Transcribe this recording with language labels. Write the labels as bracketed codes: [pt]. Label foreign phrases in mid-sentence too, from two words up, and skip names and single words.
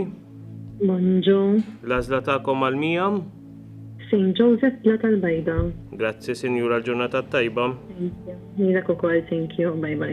[mt] Bonġu, L-għażla tagħkom għal-mija. St. Joseph Bla tal-Bajda. Grazzi, Sinjura, l-ġurnata tajba. [en] Thank you. [mt] Nilek ukoll, [en] thank you, bye bye.